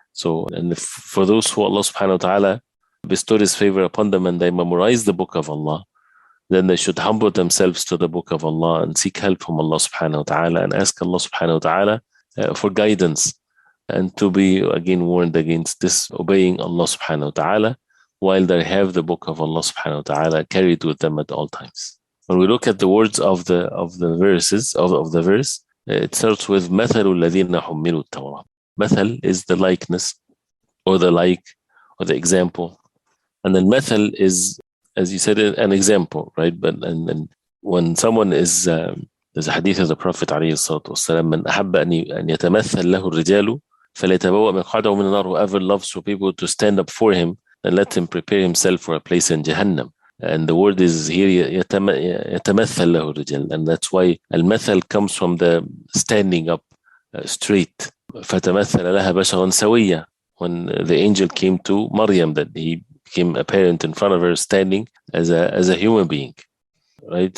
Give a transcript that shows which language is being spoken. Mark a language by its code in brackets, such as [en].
[en] So, and for those who Allah subhanahu wa ta'ala bestowed his favor upon them and they memorize the book of Allah, then they should humble themselves to the book of Allah and seek help from Allah subhanahu wa ta'ala and ask Allah subhanahu wa ta'ala for guidance, and to be again warned against disobeying Allah subhanahu wa ta'ala while they have the book of Allah subhanahu wa ta'ala carried with them at all times. When we look at the words of the verses of the verse, it starts with [ar] مَثَلُ الَّذِينَ حُمِّلُوا التَّوْرَاةَ. [en] Mathal is the likeness or the like or the example. And then mathal is, as you said, an example, right? But and when someone is there's a hadith of the Prophet [ar] عليه الصلاة والسلام, من أحب أن يتمثل له الرجال فليتبوأ مقعده من النار. [en] Whoever loves for people to stand up for him, and let him prepare himself for a place in Jahannam. And the word is here [ar] يتمثل له الرجال, [en] and that's why المثل comes from the standing up straight. [ar] فتمثل لها بشرا سويا. [en] When the angel came to Maryam, that he became apparent in front of her standing as a human being, right?